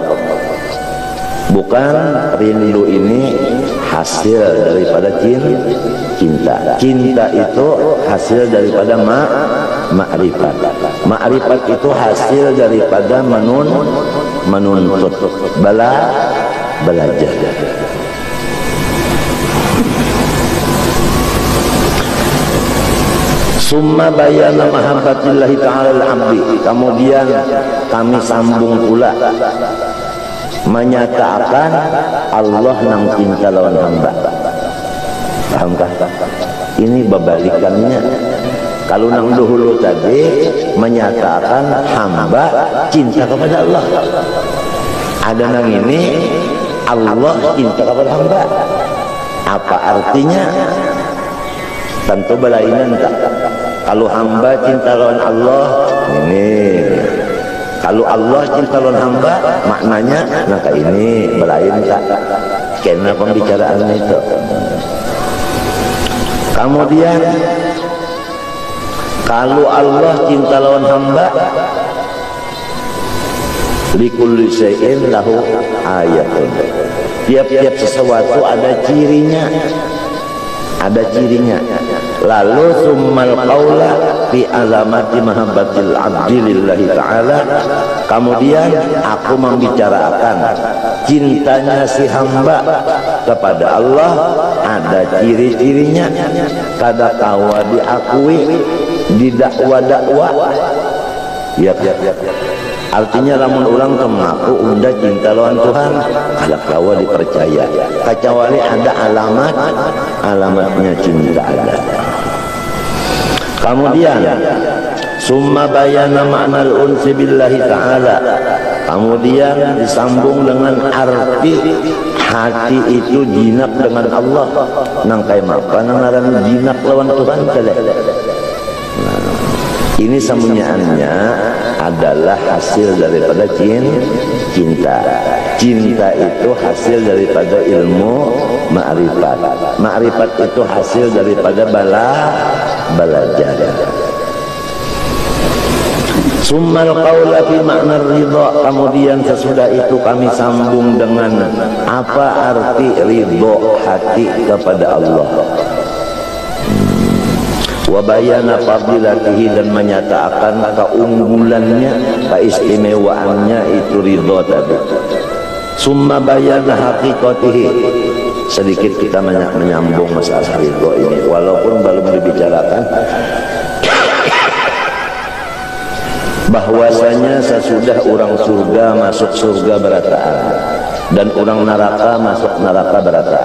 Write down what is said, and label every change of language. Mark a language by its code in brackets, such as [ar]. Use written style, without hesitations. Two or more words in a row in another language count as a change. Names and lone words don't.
[id] Bukan rindu ini hasil daripada cinta. Cinta itu hasil daripada ma'rifat. Ma'rifat itu hasil daripada menuntut, belajar. [ar] ثم بين محبة الله تعالى العبد. [bjn] Kemudian kami sambung pula menyatakan Allah nang cinta lawan hamba. [id] Pahamkah? Ini berbalikannya. [bjn] Kalau nang dahulu tadi menyatakan hamba cinta kepada Allah. Ada nang ini Allah cinta kepada hamba. Apa artinya? Tentu belainan tak. Kalau hamba cinta lawan Allah ini, kalau Allah cinta lawan hamba maknanya maka ini belain tak. [id] Karena pembicaraan itu. [bjn] Kemudian kalau Allah cinta lawan hamba, [ar] لكل شيء له آية. [id] Tiap-tiap sesuatu ada cirinya. [ar] Lalu ثم القول في علامة محبة العبد لله تعالى. [bjn] Kemudian aku membicarakan cintanya si hamba kepada Allah ada ciri-cirinya, kada kawa diakui di dakwa-dakwa. [id] Ya. [bjn] Artinya lamun ulang mengaku unda cinta lawan Tuhan kada kawa dipercaya, kecuali ada alamatnya cinta ada. [ar] Kemudian ثم بين معنى الأنس بالله تعالى. [id] Kemudian disambung dengan arti hati itu jinak dengan Allah. [bjn] Nang kay mapa nang ngaran jinak lawan Tuhan teh. [id] Ini sambungannya adalah hasil daripada cinta. Cinta itu hasil daripada ilmu ma'rifat. Ma'rifat itu hasil daripada belajar. [ar] ثم القول في معنى الرضا. [id] Kemudian sesudah itu kami sambung dengan apa arti ridha hati kepada Allah. [ar] وبيان فضيلته, [id] dan menyatakan keunggulannya, keistimewaannya itu ridha tadi. [ar] ثم بيان حقيقته. [id] Sedikit kita menyambung masalah ridha ini walaupun belum dibicarakan. [bjn] Bahwasanya sesudah orang surga masuk surga berataan dan orang neraka masuk neraka berataan.